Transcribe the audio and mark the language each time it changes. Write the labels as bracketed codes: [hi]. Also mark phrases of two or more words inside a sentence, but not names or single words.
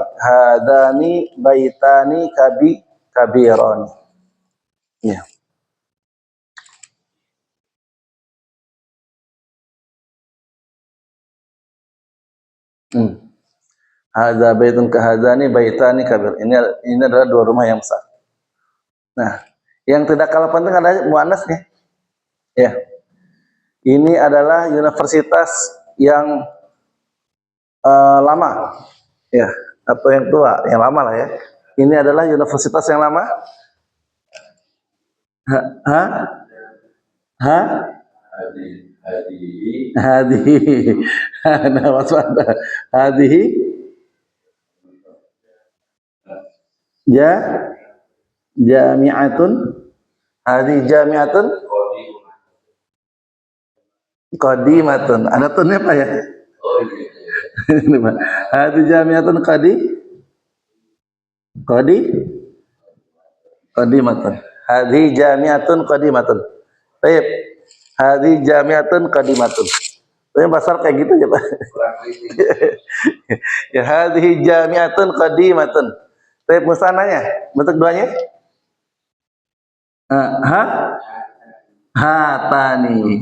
[ar] هذان بيتان كبيران. [id] Ya. [ar] هذا بيت كهذان بيتان كبير. [id] Ini adalah dua rumah yang besar. Nah, yang tidak kalah penting adalah muannasnya. Ya. Ini adalah universitas yang lama, ya, atau yang tua, yang lama lah ya. Ini adalah universitas yang lama. [ar] Hadihi. [id] Nah, waspada. [ar] هذه. جامعة. هذه جامعة. [id] Qadimatun. Ada tunnya apa ya? [ar] هذه جامعة قديمة. هذه جامعة قديمة. [id] Baik. [ar] هذه جامعة قديمة. [id] Yang pasal kayak gitu ya Pak. Ya [ar] هذه جامعة قديمة. [id] Baik, musananya bentuk duanya? [ar] Hatani.